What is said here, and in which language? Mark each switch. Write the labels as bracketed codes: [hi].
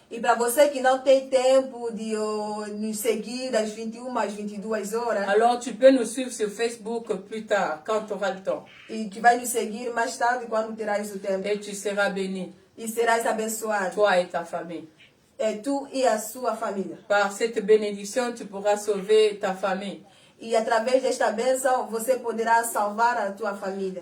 [pt] E para você que não tem tempo de nos seguir das 21 às 22 horas, [fr] alors tu peux nous suivre sur Facebook plus tard, quand tu auras le temps. [pt] e que vai nos seguir mais tarde quando terás o tempo. [fr] Et tu seras béni, [pt] E serás abençoado. [fr] toi et ta famille. [pt] É tu e a sua família. [fr] Par cette bénédiction, tu pourras sauver ta famille. [pt] E através desta bênção, você poderá salvar a tua família.